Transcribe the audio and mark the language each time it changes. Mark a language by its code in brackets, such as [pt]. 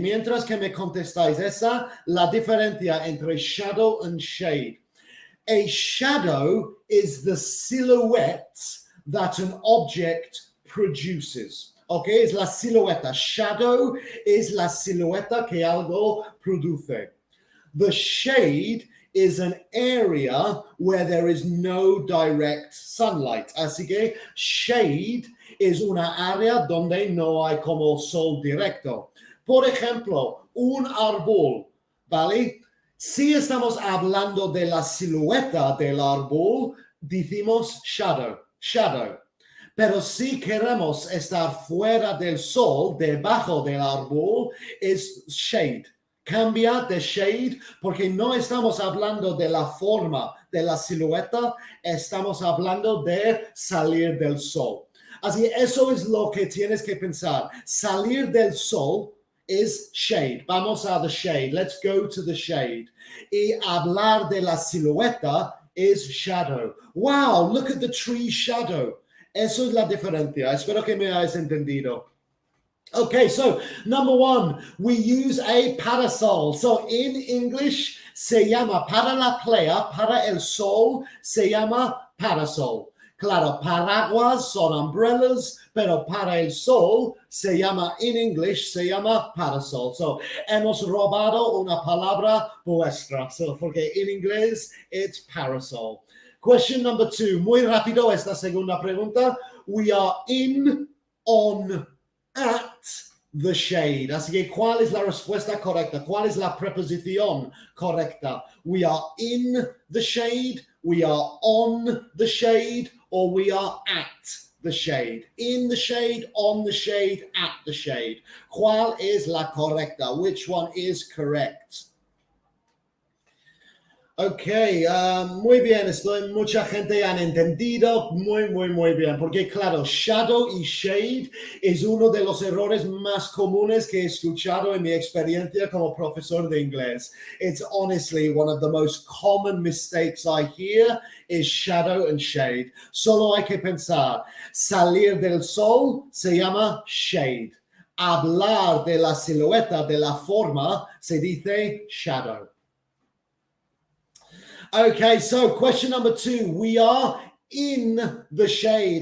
[es] Mientras que me contestáis esa, la diferencia entre shadow and shade. [en] A shadow is the silhouette that an object produces. [es] Okay, es la silueta. Shadow es la silueta que algo produce. [en] The shade is an area where there is no direct sunlight. [es] Así que shade es una área donde no hay como sol directo. Por ejemplo, un árbol, ¿vale? Si estamos hablando de la silueta del árbol, decimos shadow. Pero si queremos estar fuera del sol, debajo del árbol, es shade. Cambia de shade porque no estamos hablando de la forma de la silueta, estamos hablando de salir del sol. Así eso es lo que tienes que pensar. Salir del sol [en] is shade. [es] Vamos a the shade. [en] Let's go to the shade. [es] Y hablar de la silueta [en] is shadow. Wow, look at the tree shadow. [es] Eso es la diferencia. Espero que me hayas entendido. [en] Okay, so number 1, we use a parasol. So in English, [es] se llama para la playa, para el sol, se llama parasol. Claro, paraguas son umbrellas, pero para el sol se llama, [en] in English, [es] se llama parasol. So, hemos robado una palabra vuestra, porque en inglés, [en] it's parasol. Question number 2, [es] muy rápido esta segunda pregunta. [en] We are in, on, at the shade. [es] Así que, ¿cuál es la respuesta correcta? ¿Cuál es la preposición correcta? [en] We are in the shade, we are on the shade, or we are at the shade. In the shade, on the shade, at the shade. [es] ¿Cuál es la correcta? [en] Which one is correct? [es] Okay, muy bien, mucha gente han entendido, muy bien, porque claro, shadow y shade es uno de los errores más comunes que he escuchado en mi experiencia como profesor de inglés. [en] It's honestly one of the most common mistakes I hear is shadow and shade. [es] Solo hay que pensar, salir del sol se llama shade. Hablar de la silueta, de la forma, se dice shadow. [en] Okay, so question number 2. We are in the shade.